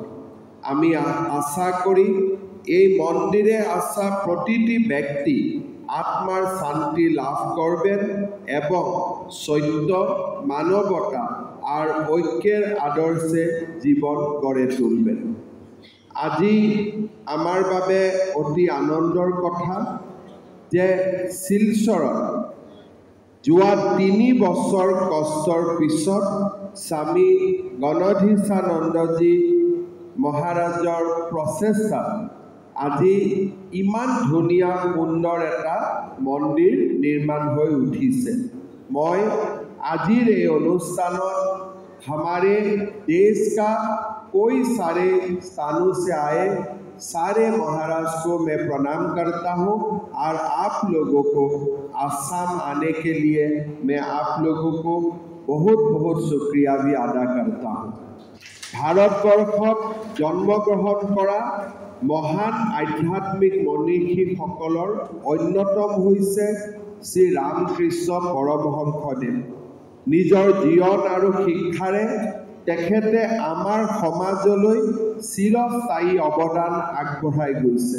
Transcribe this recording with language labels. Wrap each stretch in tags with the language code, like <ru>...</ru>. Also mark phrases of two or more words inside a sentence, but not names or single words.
<bn>আমি আশা করি এই মন্দিরে আসা প্রতিটি ব্যক্তি আত্মার শান্তি লাভ করবেন এবং সত্য, মানবতা আর ঐক্যের আদর্শে জীবন গড়ে তুলবেন।</bn> <as>আজি আমাৰ বাবে অতি আনন্দৰ কথা যে শিলচৰত যোৱা ৩ বছৰ কষ্টৰ পিছত স্বামী গণধীশানন্দজী মহাৰাজৰ প্ৰচেষ্টাত আজি ইমান ধুনীয়া সুন্দৰ এটা মন্দিৰ নিৰ্মাণ হৈ উঠিছে। মই আজিৰ এই অনুষ্ঠানত</as> <hi>हमारे देश का कोई सारे स्थानों से आए सारे महाराज को मैं प्रणाम करता हूँ और आप लोगों को आसाम आने के लिए मैं आप लोगों को बहुत बहुत शुक्रिया भी अदा करता हूँ।</hi> <as>ভাৰতবৰ্ষত জন্মগ্ৰহণ কৰা মহান আধ্যাত্মিক মনীষীসকলৰ অন্যতম হৈছে শ্ৰী ৰামকৃষ্ণ পৰমহংসদেৱ। নিজৰ জীৱন আৰু শিক্ষাৰে তেখেতে আমাৰ সমাজলৈ চিৰস্থায়ী অৱদান আগবঢ়াই গৈছে।</as>